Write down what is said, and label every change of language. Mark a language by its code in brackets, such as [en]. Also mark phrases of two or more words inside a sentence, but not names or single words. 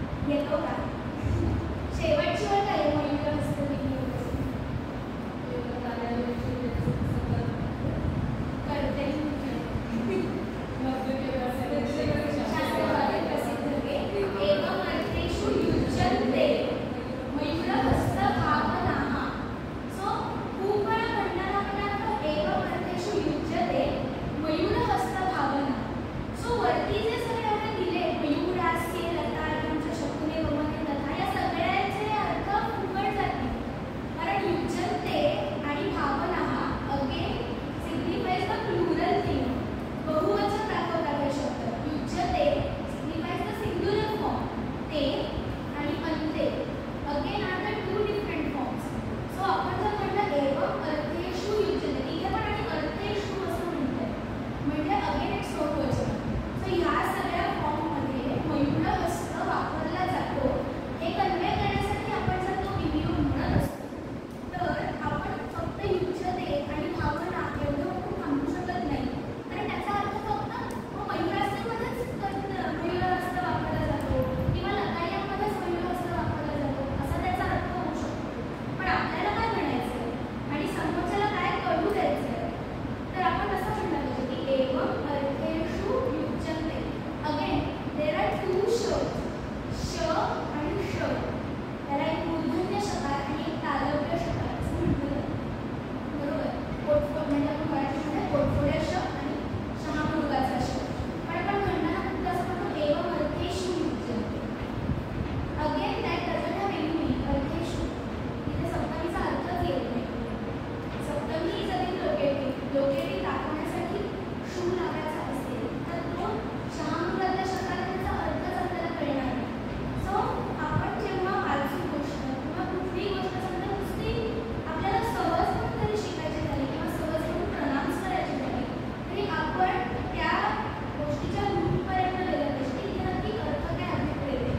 [mr] येतो का? शेवटची वेळ काय आहे मयूर हस्त करते शास्त्रवादी प्रसिद्ध के [sa] एवं अर्थेषु युज्यन्ते मयूरहस्त भावनाः. [mr] सो खूप वेळा म्हणताना आपण [sa] एवं अर्थेषु युज्यते मयूरहस्त भावना. [mr] सो वरती जे सगळे एवढे दिले मयूर हास्य लता आमच्या शकुने वमने लता या सगळ्याचे अर्थ फुकट जातील. कारण युज्यन्ते आणि भावनाः [en] again signifies the plural thing. [mr] बहुवचन दाखवतात हे शब्द. [en] युज्यते signifies the singular form. [mr] ते आणि अंते [en] again are the two different forms. [mr] सो आपण जर म्हटलं [sa] एवं अर्थेषु युज्यते [mr] इथे पण आणि अर्थेषु असं म्हणतंय म्हणजे अगेन एक स्रोत वचन. सो ह्या सगळ्या फॉर्ममध्ये मयूरहस्त वापरला जातो. हे कन्वे करण्यासाठी आपण जर तो विनियोग म्हणत असतो तर आपण फक्त युज्यते आणि भावना एवढं म्हणून थांबू शकत नाही. कारण त्याचा अर्थ फक्त मयूरास्त्रामध्येच मयूरहस्त वापरला जातो किंवा लतायांमध्येच मयूरहस्त वापरला जातो असा त्याचा अर्थ होऊ शकतो. पण आपल्याला काय म्हणायचं आहे आणि समोरच्याला काय कळू द्यायचं आहे तर आपण असं म्हणलं पाहिजे की [sa] एवं अर्थेषु युज्यन्ते. [en] again there are two [mr] शब्द श आणि श. त्याला एक मूर्धन्य शकार आणि एक तालव्य शकार असं म्हटलं जातं. बरोबर. पोटफोड म्हणजे आपण मराठीमध्ये पोटफोड्या श आणि शहामृगाचा श. पण आपण म्हणताना फक्त असं म्हणतो [sa] एवं अर्थेषु युज्यन्ते. [en] again that doesn't have any meaning. [mr] अर्थेषु इथे सप्तमीचा अर्थच येत नाही. सप्तमी [en] is again locative [mr] दाखवण्यासाठी शू लावायचा असेल तर तो शहामृगातल्या शकाराचा अर्थच आपल्याला कळणार नाही. सो आपण जेव्हा वाचू गोष्ट किंवा कुठलीही गोष्ट समजा नुसती आपल्याला सहज म्हणून तरी शिकायची झाली किंवा सहज म्हणून प्रनाउन्स करायची झाली तरी आपण त्या गोष्टीच्या रूटपर्यंत गेलं पाहिजे की तिथे नक्की अर्थ काय अभिप्रेत आहे.